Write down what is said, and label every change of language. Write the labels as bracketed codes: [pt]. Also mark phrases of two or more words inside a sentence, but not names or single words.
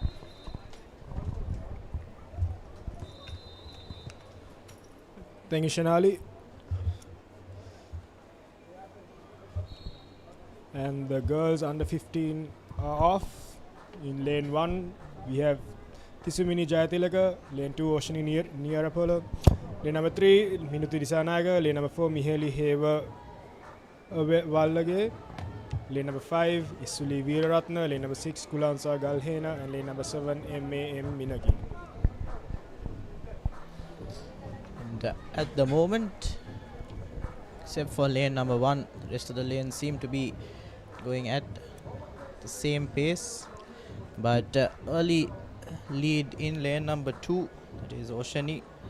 [en] Thank you, Shanali. And the girls under 15 are off. In lane 1, we have Tisumini Jayatilaka. Lane 2, Oshani near Apollo. Lane number 3, Minutu Disanaga. Lane number 4, Miheli Heva Wallage. Lane number 5, Isuli Veeraratna. Lane number 6, Kulansa Galhena. And lane number 7, MAM Minagi. And at the moment, except for lane number 1, the rest of the lanes seem to be going at the same pace. But early lead in lane number 2, that is Oshani.